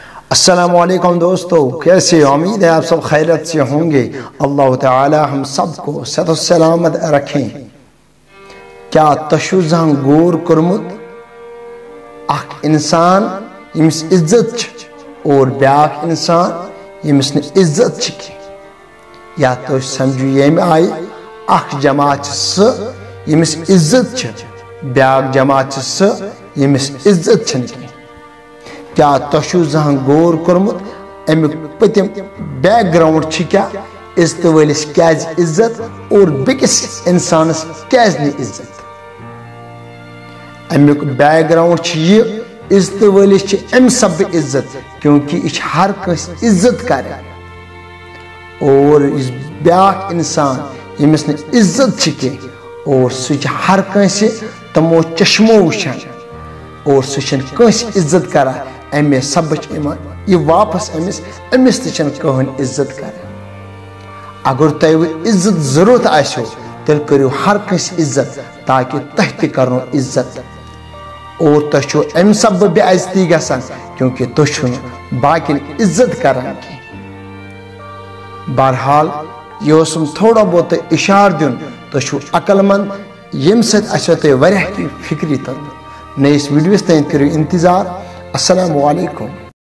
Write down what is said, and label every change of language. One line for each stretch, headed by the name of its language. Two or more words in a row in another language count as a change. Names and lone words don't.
Urdu: السلام علیکم دوستو، کیسے؟ امید ہے آپ سب خیریت سے ہوں گے۔ اللہ تعالی ہم سب کو صحت و سلامت رکھیں۔
Kashmiri: کیا تشو زان غور کورمت اخ انسان یمس عزت اور بیاکھ انسان یمس نہ عزت یا تو سمجھو یم آئی اخ جماعت سہ یمس عزت بیاکھ جماعت سہ یمس عزت چھن۔ کیا تشو زہاں غور کورمت امیک پتم بیک گراؤنڈ کیا؟ عزت ولس کیاز عزت اور بیکس انسانس کیاز نہ عزت؟ امیک بیک گراؤنڈ یہ عزت ولس ام سب عزت کیونکہ یہ ہر کس عزت کرے، اور اس بیاکھ انسان یمس نہ عزت کی اور سہ ہر کنس تمو چشمو وچھان اور سہ کنس عزت کران، امی سبچ یہ واپس امس تہ کہن عزت کر۔ اگر تہ عزت ضرورت آسو تیل کرو ہر کنس عزت تاکہ تہ تہ کرنو عزت، اور تہ چھو ام سب بے عزتی گژھان کیونکہ تہ چھو باقین عزت کران کی۔ بہرحال یہ اوسم
Urdu: تھوڑا بہت
Kashmiri: اشار دین، تہ چھو عقل مند یم ست اسو تہ واریاہ کی فکری تر۔ نئیس ویڈیوس تین کرو انتظار۔ السلام علیکم۔